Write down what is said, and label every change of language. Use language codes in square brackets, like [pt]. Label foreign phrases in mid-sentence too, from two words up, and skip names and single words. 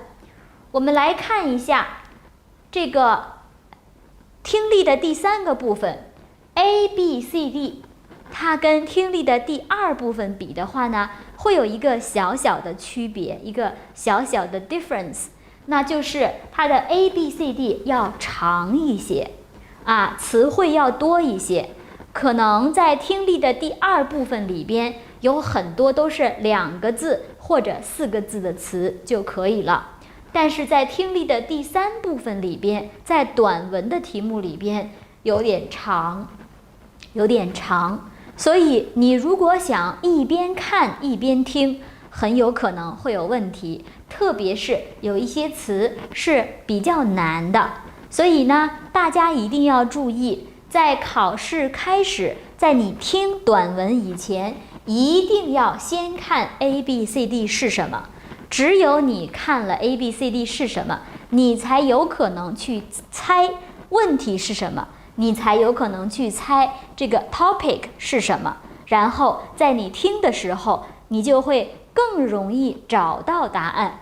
[zh] 我們來看一下這個聽力的第3個部分 A、B、C、D， 它跟聽力的第2部分比的話呢，會有一個小小的區別，一個小小的 difference， 那就是它的 A、B、C、D 要長一些詞彙要多一些。可能在聽力的第2部分裡邊，有很多都是2個字或者4個字的詞就可以了，但是在聽力的第3部分裡邊，在短文的題目裡邊有點長，所以你如果想一邊看一邊聽，很有可能會有問題，特別是有一些詞是比較難的，所以呢，大家一定要注意，在考試開始，在你聽短文以前，一定要先看 A、B、C、D 是什麼。只有你看了 A、B、C、D 是什麼，你才有可能去猜問題是什麼，你才有可能去猜這個 topic 是什麼。然後在你聽的時候，你就會更容易找到答案。